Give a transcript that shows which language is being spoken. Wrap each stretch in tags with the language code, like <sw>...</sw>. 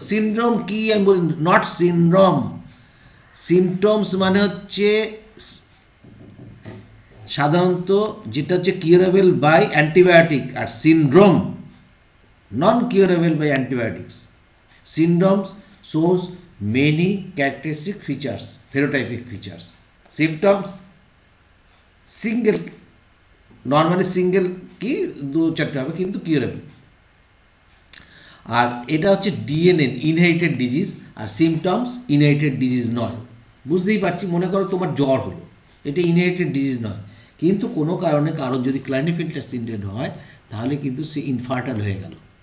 <bn>Syndrome কি আমি বলি, নট সিনড্রোম। সিমটমস মানে হচ্ছে সাধারণত যেটা হচ্ছে curable by antibiotic, আর syndrome non curable by antibiotics.</bn> <en>Syndromes shows many characteristic features, phenotypic features.</en> <bn>Symptoms single, normally single কি 2-4টে হবে কিন্তু কিউরেবল। আর এটা হচ্ছে ডিএনএ ইনহেরিটেড ডিজিজ, আর সিমটমস ইনহেরিটেড ডিজিজ নয়। বুঝতেই পারছি, মনে করো তোমার জ্বর হলো, এটা ইনহেরিটেড ডিজিজ নয়, কিন্তু কোনো কারণে কারোর যদি ক্লাইনেফিল্টার সিনড্রোম হয় তাহলে কিন্তু সে ইনফার্টাইল হয়ে গেল।</bn>